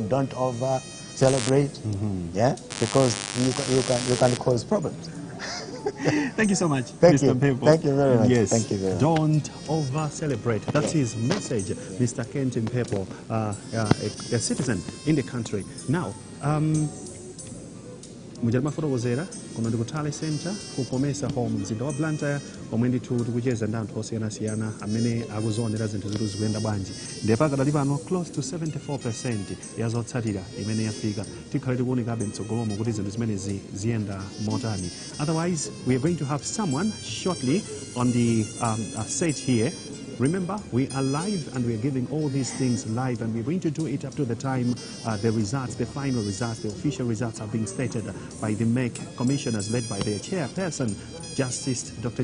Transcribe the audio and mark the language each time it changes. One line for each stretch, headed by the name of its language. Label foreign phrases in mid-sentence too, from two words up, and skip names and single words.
English: Don't over celebrate, yeah, because you can cause problems. Thank you so much, Thank Mr. you. Mpepo. Thank you very much. Yes. Thank you very much. Don't over-celebrate. That's his message, Mr. Kent Mpepo, a citizen in the country. Now,
Nyanja: mujalima fotokozera kuno ndi ku Tale Center kukomesa home mzinda wa Blantyre omwe ndithu tikucheza ndi anthu osiyanasiyana amene akuzionera zinthu zitu zikuyenda bwanji ndipo pakadali pano
English: close to
Nyanja: 74% ya zotsatira imene yafika tikhale tikuonekabe mtsogolomo kuti zinthu zimenezi ziyenda motani.
English: Otherwise, we are going to have someone shortly on the set here. Remember, we are live and we are giving all these things live, and we're going to do it up to the time the results, the final results, the official results are being stated by the MEC commissioners led by their chairperson, Justice Dr.